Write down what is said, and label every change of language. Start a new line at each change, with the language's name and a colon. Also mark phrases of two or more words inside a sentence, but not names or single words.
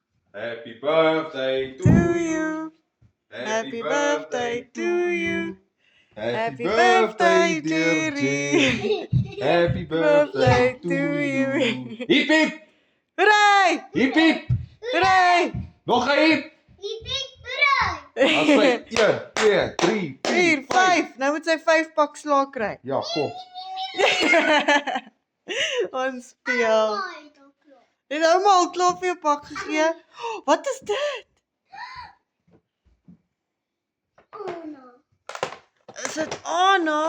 English: Happy birthday to To you. you. Happy birthday to you. Happy birthday, dearie. Happy birthday to you.
Afrikaans: Hiep hiep.
English: Hooray!
Afrikaans: Hiep hiep.
English: Hooray!
Afrikaans: Nog een hiep. Dan sê 1, 2, 3, 4, 4, 5. 5. Nou moet sy 5 pak slaag kry. Ja, kom. Ons speel. Het ouma al klaar vir jou pak gegee? Wat is dit? Is dit Anna?